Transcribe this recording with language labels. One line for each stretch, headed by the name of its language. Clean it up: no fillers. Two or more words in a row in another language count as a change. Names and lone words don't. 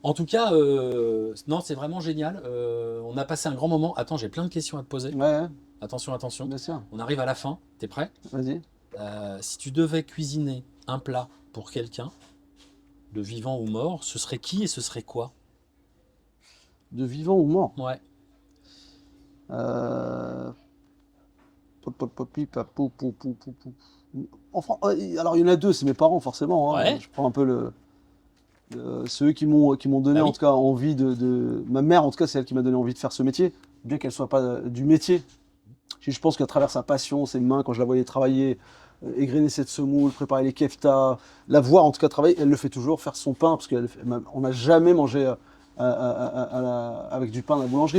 French: en tout cas, non, c'est vraiment génial. On a passé un grand moment. Attends, j'ai plein de questions à te poser. Ouais, Attention, attention. bien sûr. On arrive à la fin. T'es prêt? Vas-y. Si tu devais cuisiner un plat pour quelqu'un, de vivant ou mort, ce serait qui et ce serait quoi? De vivant ou mort. Ouais. Popi, papou, pou, pou, pou, pou. Enfin, alors il y en a 2, c'est mes parents forcément. Hein. Ouais. Je prends un peu ceux qui m'ont donné Ah oui. en tout cas envie ma mère en tout cas c'est elle qui m'a donné envie de faire ce métier, bien qu'elle soit pas du métier. Je pense qu'à travers sa passion, ses mains, quand je la voyais travailler, égrener cette semoule, préparer les keftas, la voir en tout cas travailler, elle le fait toujours, faire son pain, parce qu'on n'a jamais mangé avec du pain à la boulangerie.